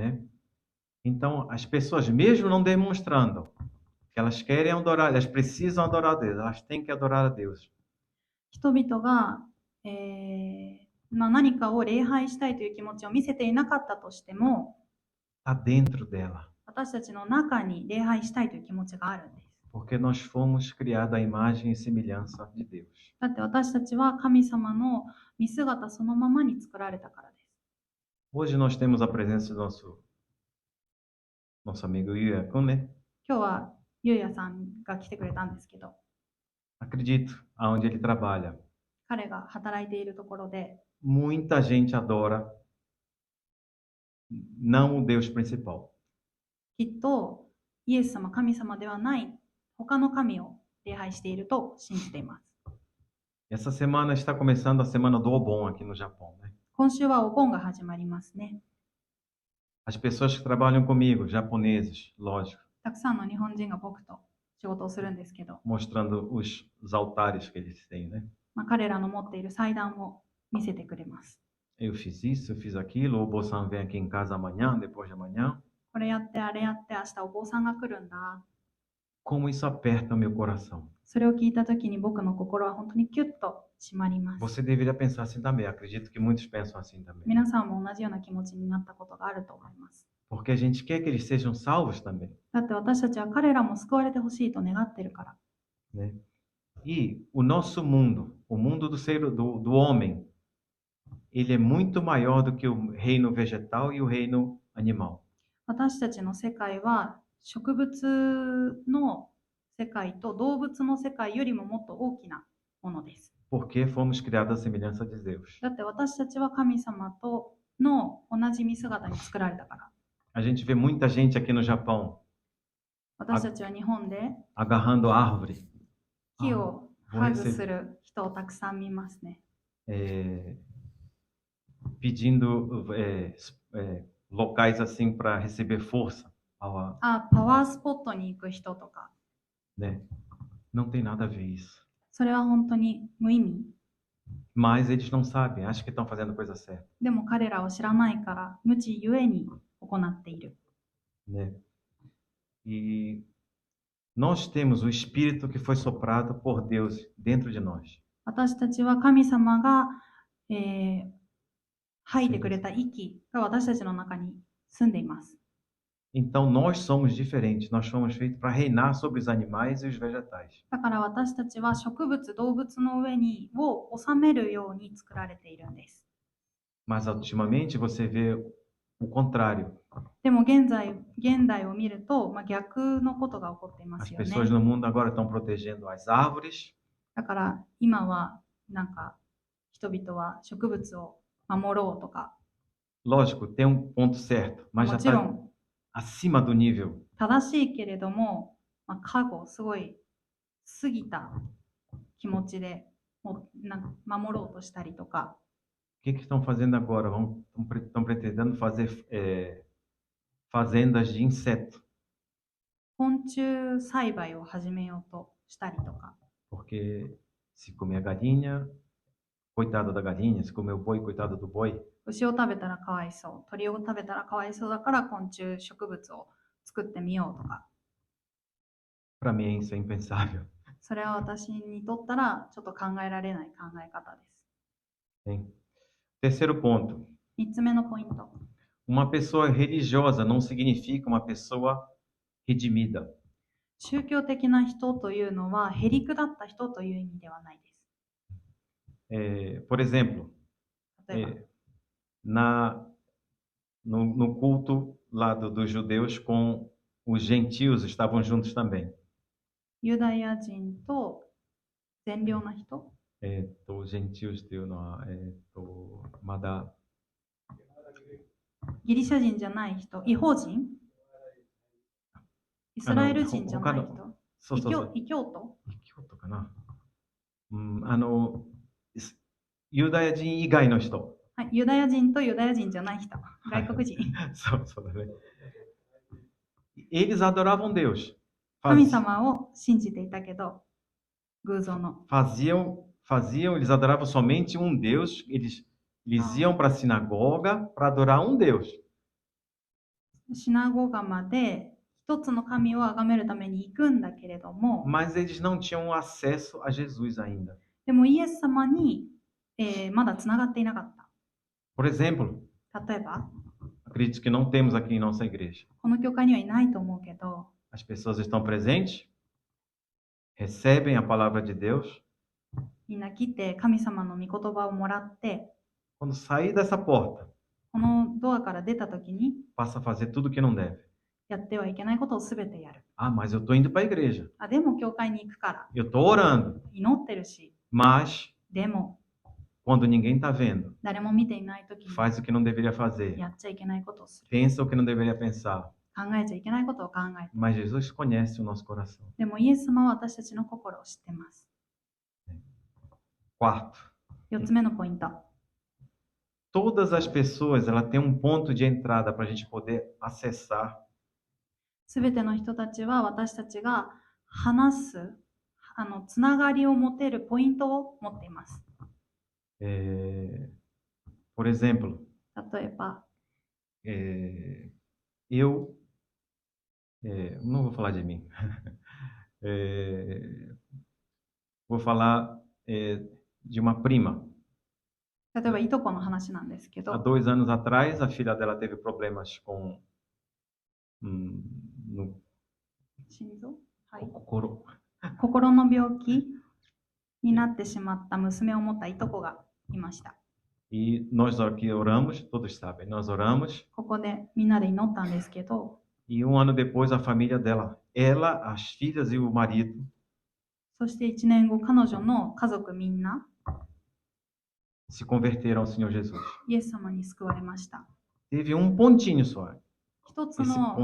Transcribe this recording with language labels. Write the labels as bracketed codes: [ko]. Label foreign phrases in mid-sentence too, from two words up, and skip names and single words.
[pt] Né? Então, as pessoas, mesmo não demonstrando que elas querem adorar, elas precisam adorar a Deus, elas têm que adorar a Deus. [ja] 人々が、何かを礼拝したいという気持ちを見せていなかったとしても、 [pt] Está dentro dela. [ja] 私たちの中に礼拝したいという気持ちがあるんです。 [pt] Porque nós fomos criados à imagem e semelhança de Deus. [ja] だって私たちは神様の見姿そのままに作られたからです。 [pt] Hoje nós temos a presença do nosso amigo Yuya-kun, né? [ja] 今日はゆうやさんが来てくれたんですけど、 [pt] Acredito, aonde ele trabalha, [ja] 彼が働いているところで、 [pt] muita gente adora não o Deus principal. [ja] きっとイエス様、神様ではない他の神を礼拝していると信じています。 [pt] Essa semana está começando a semana do Obon aqui no Japão, né? [ja] 今週はお盆が始まりますね。 [pt] As pessoas que trabalham comigo, japoneses, lógico, [ja] たくさんの日本人が僕と仕事をするんですけど、 [pt] mostrando os altares que eles têm, né? [ja] 彼らの持っている祭壇を見せてくれます。 [pt] Eu fiz isso, eu fiz aquilo, o Bosan vem aqui em casa amanhã, depois de amanhã. [ja] これやってあれやって明日お坊さんが来るんだ。 [pt] Como isso aperta o meu coração. [ja] それを聞いたときに僕の心は本当にキュッと締まります。 [pt] Você deveria pensar assim também, acredito que muitos pensam assim também. [ja] 皆さんも同じような気持ちになったことがあると思います。 [pt] Porque a gente quer que eles sejam salvos também, [ja] だって私たちは彼らも救われてほしいと願ってるから。 [pt] né? E o nosso mundo, o mundo do homem, ele é muito maior do que o reino vegetal e o reino animal. [ja] 私たちの世界は植物の世界と動物の世界よりももっと大きなものです。 [pt] Porque fomos criados à semelhança de Deus. [ja] だって私たちは神様との同じ見姿に作られたから。 [pt] A gente vê muita gente aqui no Japão [ja] 私たちは日本で [pt] agarrando árvore, [ja] 木をハグする人をたくさん見ますね。 [pt] pedindo locais assim para receber força. [ja] パワースポットに行く人とか。 [pt] Né? Não tem nada a ver isso. [ja] それは本当に無意味。 [pt] Mas eles não sabem, acham que estão fazendo a coisa certa. [ja] でも彼らを知らないから無知ゆえに行っている。 [pt] Né? E nós temos o Espírito que foi soprado por Deus dentro de nós. [ja] 私たちは神様が、吐いてくれた息が私たちの中に住んでいます。 [pt] Então nós somos diferentes, nós fomos feitos para reinar sobre os animais e os vegetais. [ja] だから私たちは植物、動物の上にを治めるように作られているんです。 [pt] Mas ultimamente você vê o contrário. [ja] でも現代を見ると、逆のことが起こっていま [pt] As [ja] すよね。 [pt] pessoas no mundo agora estão protegendo as árvores, [ja] だから今はなんか人々は植物を守ろうとか、 [pt] lógico, tem um ponto certo, mas [ja] も [pt] já [ja] ちろ [pt] está [ja] ん [pt] acima do nível. [ja] 正しいけれども、過去すごい過ぎた気持ちでもうなんか守ろうとしたりとか、 [pt] O que estão fazendo agora? Estão pretendendo fazer fazendas de inseto, [ja] 昆虫栽培を始めようとしたりとか、 [pt] porque se comer a galinha, coitado da galinha, se comer o boi, coitado do boi. [ja] 牛を食べたらかわいそう、鳥を食べたらかわいそうだから昆虫植物を作ってみようとか、 [pt] Para mim isso é impensável. [ja] それは私にとったらちょっと考えられない考え方です。 [pt] Hein? Terceiro ponto. [ja] 3 つ目のポイント。 [pt] Uma pessoa religiosa não significa uma pessoa redimida. [ja] 宗教的な人というのはへりくだった人という意味ではないです。 [pt] Por exemplo, [ja] 例えば、 [pt] no culto lá dos judeus com os gentios estavam juntos também. [ja] ユダヤ人と善良な人、 Gentiosっていうのは、まだギリシャ人じゃない人、異邦人、イスラエル人じゃない人、そうそうそう。異教徒、異教徒かな。ユダヤ人以外の人。はい、ユダヤ人とユダヤ人じゃない人、外国人。そうだね。 [pt] Eles adoravam Deus. [ja] 神様を信じていたけど、偶像の。 [pt] Eles adoravam somente um Deus. Eles iam para a sinagoga para adorar um Deus. [ja] シナゴガまで一つの神を崇めるために行くんだけれども、 [pt] Mas eles não tinham acesso a Jesus ainda. [ja] でもイエス様に、まだつながっていなかった。 [pt] Por exemplo, [ja] 例えば、 [pt] acredito que não temos aqui em nossa igreja. [ja] この教会にはいないと思うけど、 [pt] As pessoas estão presentes, recebem a palavra de Deus. [ja] みんな来て神様の御言葉をもらって、 [pt] Quando sair dessa porta, [ja] このドアから出たときに、 [pt] passa a fazer tudo o que não deve. [ja] やってはいけないことをすべてやる。 [pt] Ah, mas eu estou indo para a igreja. [ja] でも教会に行くから、 [pt] Eu estou orando. [ja] 祈ってるし、 [pt] Mas, [ja] でも [pt] quando ninguém está vendo, [ja] 誰も見ていないときに [pt] faz o que não deveria fazer. [ja] やっちゃいけないことをする。 [pt] Pensa o que não deveria pensar. [ja] 考えちゃいけないことを考えて、 [pt] Mas Jesus conhece o nosso coração. [ja] でもイエス様は私たちの心を知っています。 [pt] Quarto, [ja] 4つ目のポイント。 [pt] todas as pessoas ela tem um ponto de entrada para a gente poder acessar [ja] すべての人たちは私たちが話す、つながりを持てるポイントを持っています。 [pt] por exemplo, [ja] 例えば、 [pt] eu não vou falar de mim. Vou falar de uma prima. [ja] 例えばいとこの話なんですけ [pt] Há [ja] ど、 [pt] 2 anos atrás, a filha dela teve problemas com no [ja] 心臓、はい、 [pt] coro- [ja] 心の病気になってしまった娘を持ったいとこがいました。 [pt] E nós aqui oramos, todos sabem, nós oramos. [ja] ここでみんなで祈ったんですけど、 [pt] E 1 ano depois, a família dela, ela, as filhas e o marido, [ja] そして1年後、彼女の家族みんな [pt] se converteram ao Senhor Jesus. [ja] イエス様に救われました。 [pt] Teve um pontinho só, [ja] 一つ [pt] esse [ja] の